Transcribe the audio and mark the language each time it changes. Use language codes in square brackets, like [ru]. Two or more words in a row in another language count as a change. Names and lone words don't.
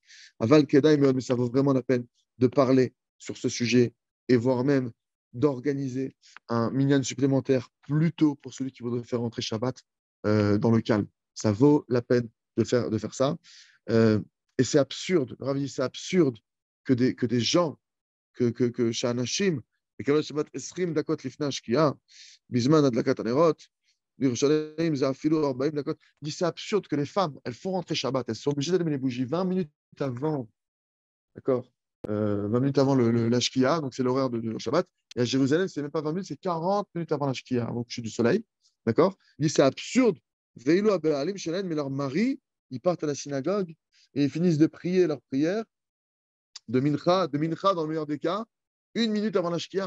[he] אבל כדאי, [fr] mais ça vaut vraiment la peine de parler sur ce sujet et voire même d'organiser un minyan supplémentaire plus tôt pour celui qui voudrait faire rentrer Shabbat dans le calme. Ça vaut la peine de faire ça. Euh, et c'est absurde, Ravi, c'est absurde que des gens, [he] שאנשים, יקבלו שבת 20 דקות לפני השקיעה, בזמן הדלקת הנרות, בירושלים זה אפילו 40 דקות. [fr] Il dit c'est absurde que les femmes, elles font rentrer Shabbat, elles sont obligées d'allumer les bougies 20 minutes avant, d'accord 20 minutes avant la Shkia, donc c'est l'horaire de Shabbat. Et à Jérusalem, c'est même pas 20 minutes, c'est 40 minutes avant la Shkia, avant le coucher du soleil. D'accord. Il dit c'est absurde. [he] ואילו הבעלים שלהן, [fr] mais leurs maris, ils partent à la synagogue et ils finissent de prier leur prière de mincha dans le meilleur des cas, une minute avant la Shkia.